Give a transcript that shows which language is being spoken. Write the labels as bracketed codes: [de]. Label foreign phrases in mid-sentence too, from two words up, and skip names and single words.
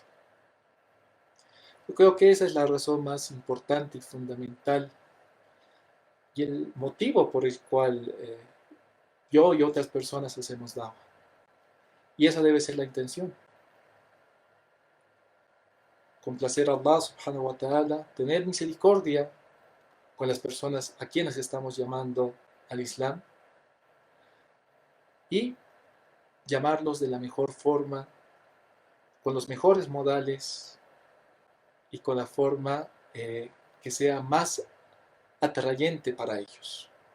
[es] Yo creo que esa es la razón más importante y fundamental y el motivo por el cual yo y otras personas hacemos dawa. Y esa debe ser la intención. Complacer a Allah [ar] سبحانه وتعالى, [es] tener misericordia con las personas a quienes estamos llamando al Islam y llamarlos de la mejor forma, con los mejores modales y con la forma que sea más atrayente para ellos.